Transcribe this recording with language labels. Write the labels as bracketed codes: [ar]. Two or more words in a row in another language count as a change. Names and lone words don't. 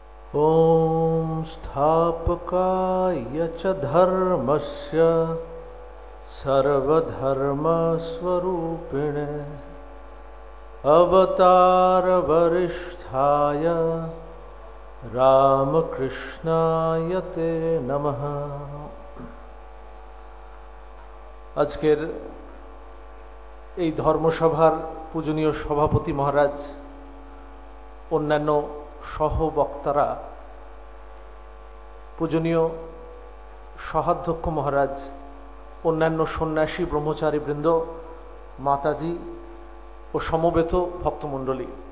[sa] ॐ स्थापकाय च धर्मस्य सर्वधर्मस्वरूपिणे अवतारवरिष्ठाय रामकृष्णाय ते नमः। [bn] আজকের এই ধর্মসভার পূজনীয় সভাপতি মহারাজ, অন্যান্য সহবক্তারা, পূজনীয় সহাধ্যক্ষ মহারাজ, অন্যান্য সন্ন্যাসী ব্রহ্মচারী বৃন্দ, মাতাজি ও সমবেত ভক্তমণ্ডলী,